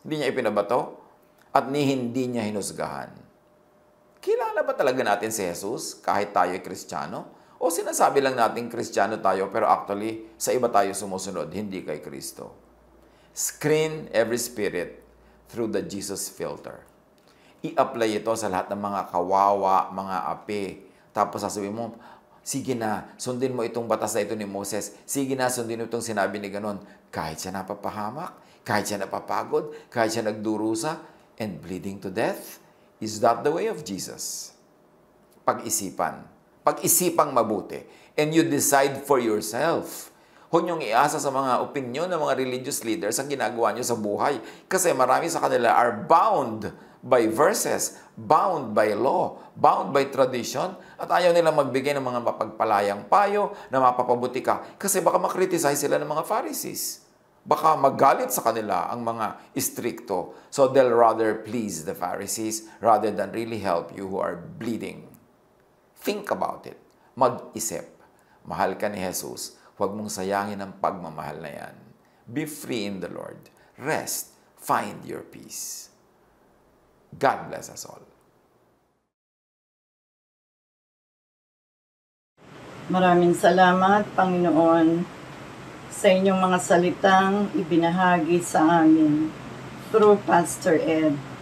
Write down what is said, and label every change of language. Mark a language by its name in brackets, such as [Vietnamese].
[Filipino] Hindi niya ipinabato at hindi niya hinusgahan. Kilala ba talaga natin si Jesus kahit tayo ay Kristiyano? O sinasabi lang natin Kristiyano tayo pero actually sa iba tayo sumusunod, hindi kay Kristo? [English] Screen every spirit through the Jesus filter. [Filipino] I-apply ito sa lahat ng mga kawawa, mga api. Tapos sasabihin mo, sige na, sundin mo itong batas na ito ni Moses. Sige na, sundin mo itong sinabi ni ganon. Kahit siya napapahamak, kahit siya napapagod, kahit siya nagdurusa, [English] and bleeding to death, is that the way of Jesus? [Filipino] Pag-isipan. Pag-isipang mabuti. [English] And you decide for yourself. [Filipino] Huwag niyong iasa sa mga opinion ng mga religious leaders ang ginagawa niyo sa buhay. Kasi marami sa kanila [English] are bound by verses, bound by law, bound by tradition, [Filipino] at ayaw nilang magbigay ng mga mapagpalayang payo na mapapabuti ka kasi baka makriticize sila ng mga Pharisees. Baka magalit sa kanila ang mga istrikto. [English] So they'll rather please the Pharisees rather than really help you who are bleeding. Think about it. [Filipino] Mag-isip. Mahal ka ni Jesus. Huwag mong sayangin ang pagmamahal na yan. [English] Be free in the Lord. Rest. Find your peace. God bless us all. [Filipino] Maraming salamat, Panginoon, sa inyong mga salitang ibinahagi sa amin through Pastor Ed.